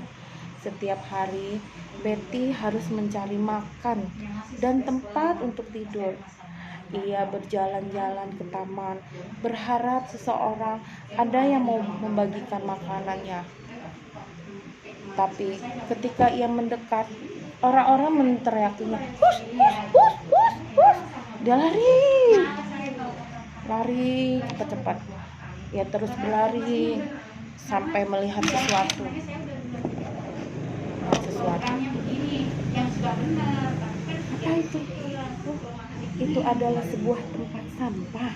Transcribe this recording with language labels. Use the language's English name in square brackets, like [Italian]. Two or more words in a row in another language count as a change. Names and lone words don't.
[Indonesian] Setiap hari Betty harus mencari makan dan tempat untuk tidur. Ia berjalan-jalan ke taman, berharap seseorang ada yang mau membagikan makanannya. Tapi ketika ia mendekat, orang-orang meneriakinya, "Hus, hus, hus, hus, hus." Dia lari cepat-cepat. Ia terus berlari sampai melihat sesuatu. Apa itu? Itu adalah sebuah tempat sampah.